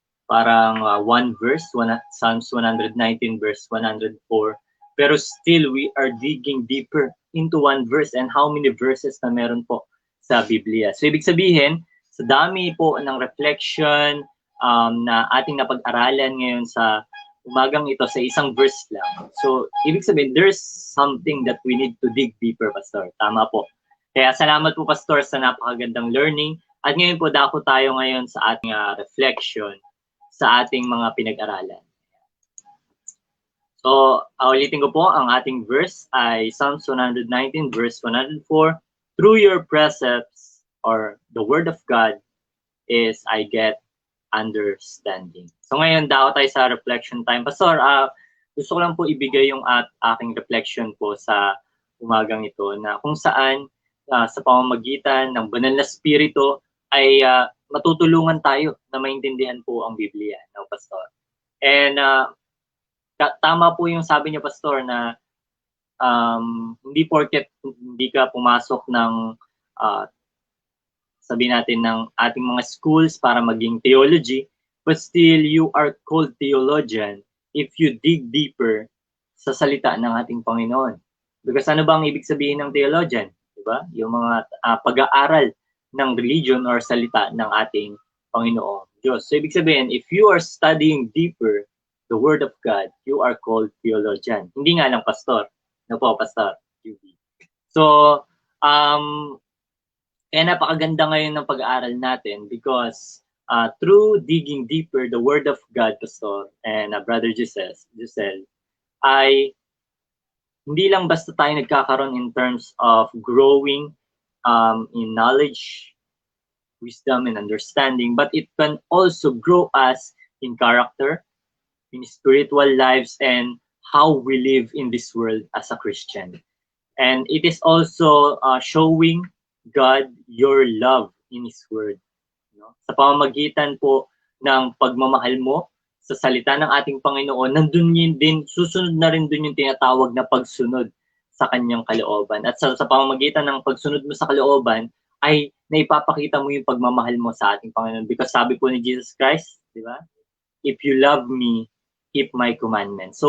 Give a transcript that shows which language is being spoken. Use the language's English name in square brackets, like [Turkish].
[English] Parang one verse, Psalms 119 verse 104. Pero still, we are digging deeper into one verse and how many verses [Filipino] na meron po sa Biblia. So, ibig sabihin, sa dami po ng reflection na ating napag-aralan ngayon sa umagang ito sa isang verse lang. [English] So, [Filipino] ibig sabihin, [English] there's something that we need to dig deeper, Pastor. [Filipino] Tama po. Kaya salamat po, Pastor, sa napakagandang learning. At ngayon po, dako tayo ngayon sa ating reflection sa ating mga pinag-aralan. So, ulitin ko po, ang ating verse ay Psalms 119 verse 104. [English] Through your precepts, or the word of God, is I get understanding. [Filipino] So ngayon, daw tayo sa reflection time. Pastor, gusto ko lang po ibigay yung aking reflection po sa umagang ito na kung saan sa pamamagitan ng banal na spirito ay matutulungan tayo na maintindihan po ang Biblia, no, Pastor? And tama po yung sabi niyo, Pastor, na hindi porket hindi ka pumasok ng sabihin natin ng ating mga schools para maging theology, [English] but still you are called theologian if you dig deeper [Filipino] sa salita ng ating Panginoon. Because ano ba ang ibig sabihin ng theologian? Diba? Yung mga pag-aaral ng religion or salita ng ating Panginoong Diyos. [English] So ibig sabihin, if you are studying deeper the Word of God, you are called theologian. [Filipino] Hindi nga lang pastor. Ano po, pastor? [English] So, [Filipino] kaya napakaganda ngayon ng pag-aaral natin [English] because through digging deeper the Word of God, Pastor, and Brother Giselle, [Filipino] ay hindi lang basta tayo nagkakaroon [English] in terms of growing in knowledge, wisdom, and understanding, but it can also grow us in character, in spiritual lives, and how we live in this world as a Christian. And it is also showing God your love in His Word. No? [Filipino] Sa pamamagitan po ng pagmamahal mo sa salita ng ating Panginoon, nandun yun din, susunod na rin dun yung tinatawag na pagsunod sa kanyang kalooban. At sa pamamagitan ng pagsunod mo sa kalooban, ay naipapakita mo yung pagmamahal mo sa ating Panginoon. Because sabi po ni Jesus Christ, di ba? [English] If you love me, keep my commandments.